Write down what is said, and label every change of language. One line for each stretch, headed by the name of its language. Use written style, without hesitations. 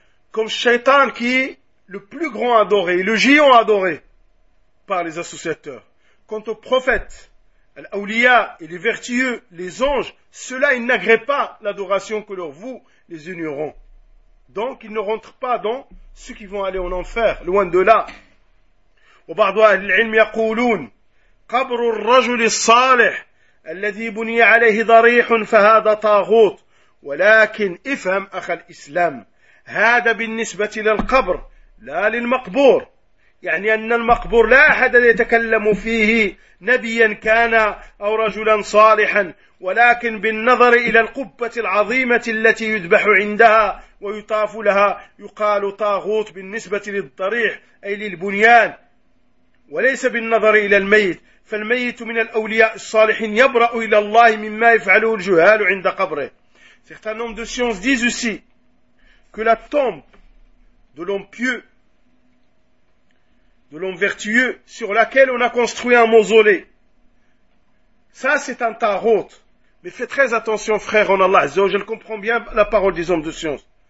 French: Comme Shaitan qui est le plus grand adoré, le géant adoré par les associateurs. Quant aux prophètes, l'Aulia et les vertueux, les anges, ceux-là, ils n'agréent pas l'adoration que leur vous les ignorons. Donc, ils ne rentrent pas dans ceux qui vont aller en enfer, loin de là.
Arabic: وبعض أهل العلم يقولون قبر الرجل الصالح الذي بني عليه ضريح فهذا طاغوت ولكن افهم أخ الإسلام هذا بالنسبة للقبر لا للمقبور يعني أن المقبور لا أحد يتكلم فيه نبيا كان أو رجلا صالحا ولكن بالنظر إلى القبة العظيمة التي يذبح عندها ويطاف لها يقال طاغوت بالنسبة للضريح أي للبنيان وليس بالنظر إلى الميت فالميت من الأولياء الصالحين يبرأ إلى الله مما يفعله الجهال عند قبره.
French: Certains hommes de science disent aussi que la tombe de l'homme pieux, de l'homme vertueux, sur laquelle on a construit un mausolée, ça c'est un tarot. Mais fais très attention frère en Allah, je comprends bien la parole des hommes de science.